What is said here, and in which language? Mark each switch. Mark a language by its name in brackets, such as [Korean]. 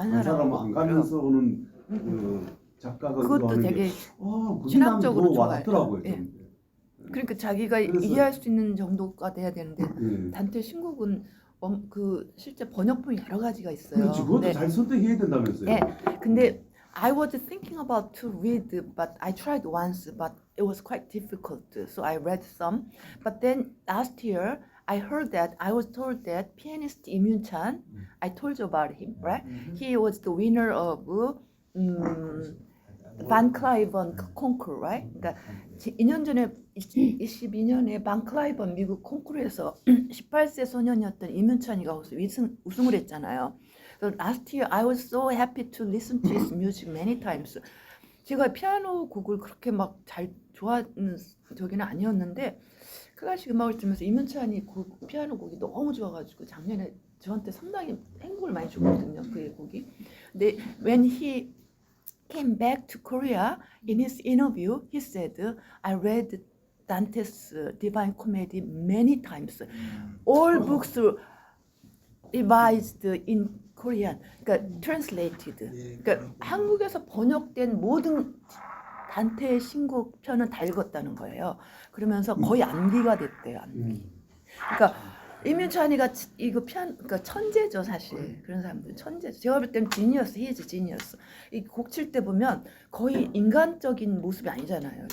[Korean] 한 사람은 안 가면서 오는 그 작가가 그것도 의도하는 되게 그 신학적으로 와 닿더라고요. 좋아요. 좀. 그러니까 자기가 그래서- 이해할 수 있는 정도가 돼야 되는데 예. 단테 신곡은 그 실제 번역본이 여러 가지가 있어요. 그렇지, 그것도 근데 잘 선택해야 된다면서요. 예, 근데 [English] I was thinking about to read, but I tried once, but it was quite difficult. So I read some. But then last year, I heard that I was told that pianist Im Yoon Chan. I told you about him, right? He was the winner of Van Cliburn concours, right? [Korean] 그러니까 2년 전에 22년에 반 클라이번 미국 콩쿠르에서 18세 소년이었던 임윤찬이가 우승을 했잖아요. [English] So last year I was so happy to listen to his music many times. [Korean] 제가 피아노 곡을 그렇게 막 잘 좋아하는 저기는 아니었는데 클래식 음악을 들으면서 임윤찬이 피아노 곡이 너무 좋아가지고 작년에 저한테 상당히 행복을 많이 줬거든요. 그 곡이. 근데 [English] when he came back to Korea, in his interview, he said, I read Dante's Divine Comedy many times. All books revised in Korean, [Korean] 그러니까 [English] translated. [Korean] 그러니까 한국에서 번역된 모든 단테의 신곡 편은 다 읽었다는 거예요. 그러면서 거의 암기가 됐대요. 암기. 그러니까 임윤찬이가 이거 그러니까 천재죠 사실. 그런 사람들 천재죠. 제가 볼 때는 [English] 지니어스, 히즈 지니어스. [Korean] 이 곡 칠 때 보면 거의 인간적인 모습이 아니잖아요.